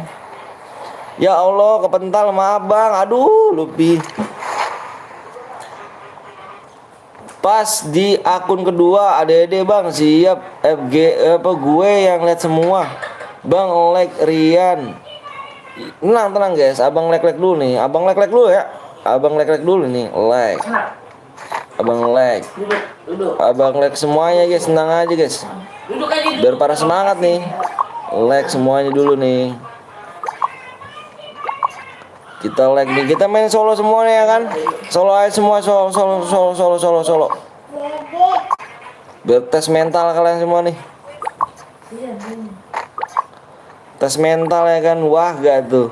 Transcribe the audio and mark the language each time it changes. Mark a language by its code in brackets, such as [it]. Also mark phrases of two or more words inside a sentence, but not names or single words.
[id] Ya Allah kepental maaf bang. Aduh lupi. Pas di akun kedua ADD bang siap FG apa gue yang lihat semua. Bang like Rian. Tenang guys, abang like dulu nih. Abang like dulu ya. Abang like dulu nih, like. Abang like. Duduk. Abang like semuanya guys, tenang aja guys. Duduk aja. Biar para semangat nih. Like semuanya dulu nih. Kita like nih. Kita main solo semua nih ya kan? Solo aja semua solo. Biar tes mental kalian semua nih. Tes mental ya kan, wah gak tuh.